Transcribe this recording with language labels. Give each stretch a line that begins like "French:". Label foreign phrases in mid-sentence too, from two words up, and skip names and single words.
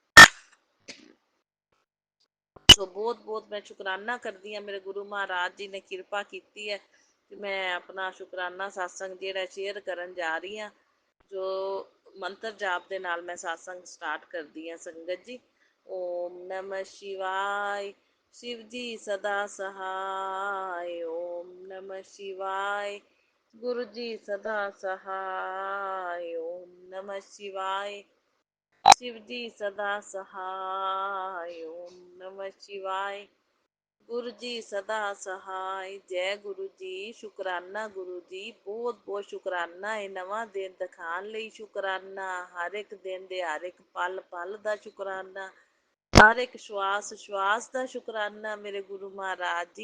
Punjabi: ਸੋ ਬਹੁਤ ਬਹੁਤ ਮੈਂ ਸ਼ੁਕਰਾਨਾ ਕਰਦੀ ਹਾਂ, ਮੇਰੇ ਗੁਰੂ ਮਹਾਰਾਜ ਜੀ ਨੇ ਕਿਰਪਾ ਕੀਤੀ ਹੈ ਕਿ ਮੈਂ ਆਪਣਾ ਸ਼ੁਕਰਾਨਾ ਸਤਸੰਗ ਜਿਹੜਾ ਸ਼ੇਅਰ ਕਰਨ ਜਾ ਰਹੀ ਹਾਂ। ਜੋ ਮੰਤਰ ਜਾਪ ਦੇ ਨਾਲ ਮੈਂ ਸਤਸੰਗ ਸਟਾਰਟ ਕਰਦੀ ਹਾਂ। ਸੰਗਤ ਜੀ,
Hindi: ओम नमः शिवाय, शिव जी सदा सहाय। ओम नमः शिवाय, गुरु जी सदा सहाय। ओम नमः शिवाय, शिव जी सदा सहाय। ओम नमः शिवाय,
Punjabi: ਗੁਰੂ ਜੀ ਸਦਾ ਸਹਾਈ। ਜੈ ਗੁਰੂ ਜੀ, ਸ਼ੁਕਰਾਨਾ ਗੁਰੂ ਜੀ, ਬਹੁਤ ਬਹੁਤ ਸ਼ੁਕਰਾਨਾ ਇਹ ਨਵਾਂ ਦਿਨ ਦਿਖਾਉਣ ਲਈ, ਸ਼ੁਕਰਾਨਾ ਹਰ ਇੱਕ ਦਿਨ ਦੇ, ਹਰ ਇੱਕ ਪਲ ਪਲ ਦਾ ਸ਼ੁਕਰਾਨਾ, ਹਰ ਇੱਕ ਸ਼ਵਾਸ ਸ਼ਵਾਸ ਦਾ ਸ਼ੁਕਰਾਨਾ ਮੇਰੇ ਗੁਰੂ ਮਹਾਰਾਜ ਜੀ।